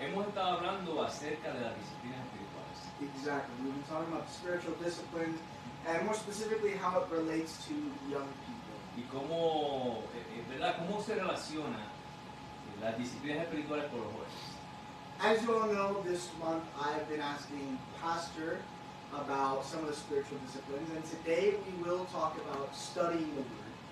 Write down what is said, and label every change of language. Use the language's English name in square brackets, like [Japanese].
[Spanish] Hemos estado hablando acerca de las disciplinas espirituales. [English] Exactly, we've been talking about spiritual disciplines, and more specifically how it relates to young people. [Spanish] Y cómo, ¿verdad? Cómo se relaciona las disciplinas espirituales con los jóvenes. [English] As you all know, this month I've been asking Pastor about some of the spiritual disciplines, and today we will talk about studying the Word.